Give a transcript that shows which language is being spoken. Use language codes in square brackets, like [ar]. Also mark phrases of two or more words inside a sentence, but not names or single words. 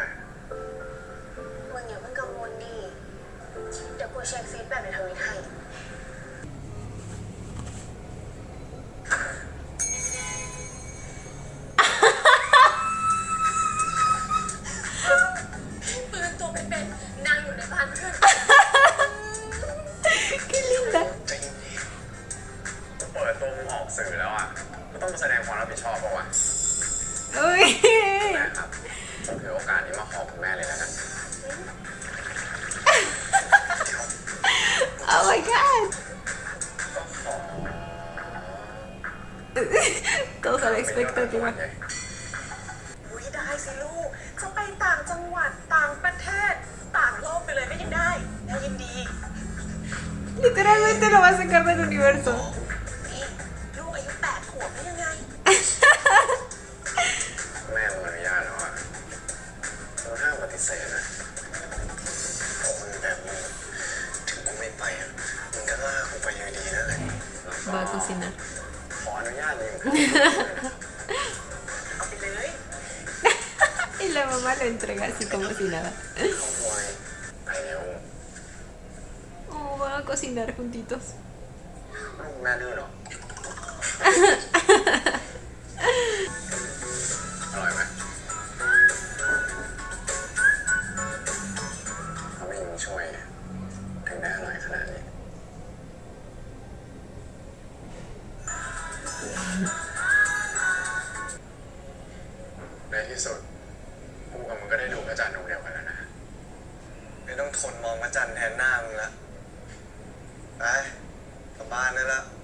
[th] มึงอย่าเพิ่งกังวลดิเดี๋ยวกูเช็คฟีดแบ็กในทวิตให้ ปืนตัวเป็นๆนางอยู่ในบ้านเพื่อน [es] Qué linda. [th] ใจเย็นๆกูเปิดตัวมึงออกสื่อแล้วอะก็ต้องแสดงความรับผิดชอบป่ะวะ [es] Uy. [th] แม่ครับผมถือโอกาสนี้มาขอบคุณแม่เลยแล้วกัน [en] Oh my god. [es] Todos a la expectativa. [th] อุ๊ยได้สิลูกจะไปต่างจังหวัดต่างประเทศต่างโลกไปเลยก็ยังได้ได้ยินดี [es] Literalmente lo va a sacar del universo. [th] นี่ลูกอายุ8 ขวบได้ยังไง แม่มึงอนุญาตแล้วอะเราห้ามปฏิเสธนะของมึงแบบมึงถึงกูไม่ไปอะมึงก็ลากกูไปอยู่ดีนั่นแหละ [es] Va a cocinar. [th] ขออนุญาตมึง เอาไปเลย [es] Y la mamá lo entrega así como si nada. [th] ขโมยไปเร็ว [es] Oh, van a cocinar juntitos. [th] ลูกแม่ดื้อเหรอ อร่อยไหมเขาไม่มีช่วยถึงได้อร่อยขนาดนี้ ในที่สุดกูกับมึงก็ได้ดูพระจันทร์ดวงเดียวกันแล้วนะไม่ต้องทนมองพระจันทร์แทนหน้ามึงละไปกลับบ้านได้แล้ว